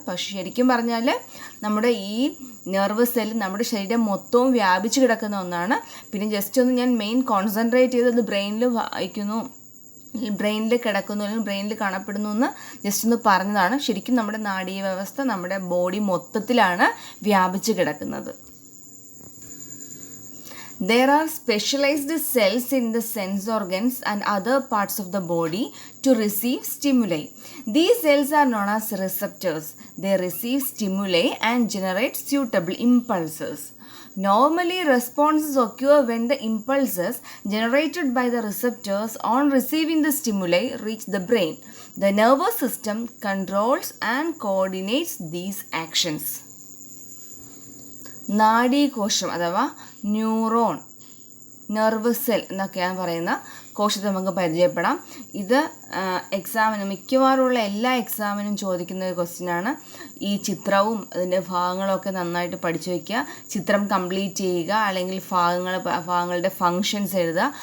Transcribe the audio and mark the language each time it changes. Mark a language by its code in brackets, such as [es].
[ml] പക്ഷെ ശരിക്കും പറഞ്ഞാൽ നമ്മുടെ ഈ നെർവ് സെൽ നമ്മുടെ ശരീരം മൊത്തവും വ്യാപിച്ച് കിടക്കുന്ന ഒന്നാണ്. പിന്നെ ജസ്റ്റ് ഒന്ന് ഞാൻ മെയിൻ കോൺസെൻട്രേറ്റ് ചെയ്ത് അത് ബ്രെയിനിൽ വായിക്കുന്നു, ബ്രെയിനിൽ കിടക്കുന്നു അല്ലെങ്കിൽ ബ്രെയിനിൽ കാണപ്പെടുന്നു എന്ന് ജസ്റ്റ് ഒന്ന് പറഞ്ഞതാണ്. ശരിക്കും നമ്മുടെ നാഡീവ്യവസ്ഥ നമ്മുടെ ബോഡി മൊത്തത്തിലാണ് വ്യാപിച്ച് കിടക്കുന്നത്. [en] There are specialized cells in the sense organs and other parts of the body to receive stimuli. These cells are known as receptors. They receive stimuli and generate suitable impulses. Normally, responses occur when the impulses generated by the receptors on receiving the stimuli reach the brain. The nervous system controls and coordinates these actions. [ml] നാഡീകോശം അഥവാ neuron, nerve cell എന്നൊക്കെയാണ് പറയുന്ന കോശത്തെ നമുക്ക് പരിചയപ്പെടാം. ഇത് എക്സാമിന് മിക്കവാറുമുള്ള എല്ലാ എക്സാമിനും ചോദിക്കുന്ന ഒരു ക്വസ്റ്റ്യനാണ്. ഈ ചിത്രവും അതിൻ്റെ ഭാഗങ്ങളൊക്കെ നന്നായിട്ട് പഠിച്ചു വയ്ക്കുക. ചിത്രം കംപ്ലീറ്റ് ചെയ്യുക, അല്ലെങ്കിൽ ഭാഗങ്ങളുടെ ഫങ്ഷൻസ് എഴുതുക.